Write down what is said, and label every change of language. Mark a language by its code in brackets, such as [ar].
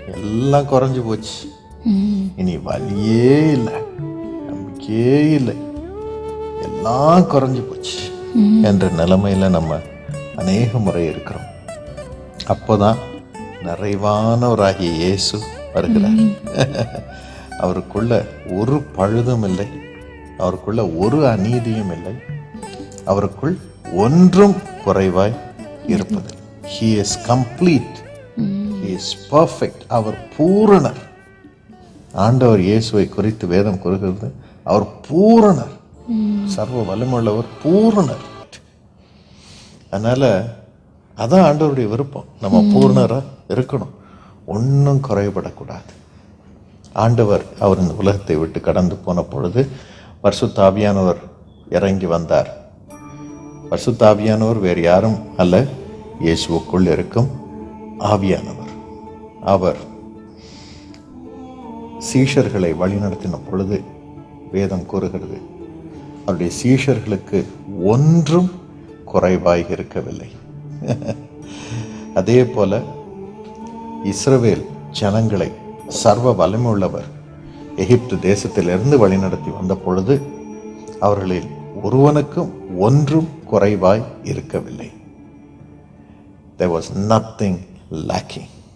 [ta] எல்லாம் குறைஞ்சு போச்சு, இனி வழியே இல்லை, நம்பிக்கையே இல்லை, எல்லாம் குறைஞ்சு போச்சு என்ற நிலைமையில நம்ம அநேக முறை இருக்கிறோம். அப்போதான் நிறைவானவராகிய இயேசு வருகிறார். அவருக்குள்ள ஒரு பழுதும் இல்லை, அவருக்குள்ள ஒரு அநீதியும் இல்லை, அவருக்குள் ஒன்றும் குறைவாய் இருப்பது. [en] He is complete, He is perfect. [ta] அவர் பூரணர். ஆண்டவர் இயேசுவை குறித்து வேதம் கூறுகிறது, அவர் பூரணர், சர்வ வல்லமையுள்ளவர், பூரணர். அதனால அதான் ஆண்டவருடைய விருப்பம், நம்ம பூரணரா இருக்கணும், ஒன்றும் குறைபடக்கூடாது. ஆண்டவர் அவர் இந்த உலகத்தை விட்டு கடந்து போன பொழுது பரிசுத்த ஆவியானவர் இறங்கி வந்தார். பரிசுத்த ஆவியானவர் வேறு யாரும் அல்ல, இயேசுவுக்குள் இருக்கும் ஆவியானவர். அவர் சீஷர்களை வழிநடத்தின பொழுது வேதம் கூறுகிறது, அவருடைய சீஷர்களுக்கு ஒன்றும் குறைவாய் இருக்கவில்லை. அதே போல இஸ்ரவேல் ஜனங்களை சர்வ வல்லமை உள்ளவர் எகிப்து தேசத்திலிருந்து வழிநடத்தி வந்த பொழுது அவர்களில் ஒருவனுக்கும் ஒன்றும் குறைவாய் இருக்கவில்லை. [en] There was nothing lacking.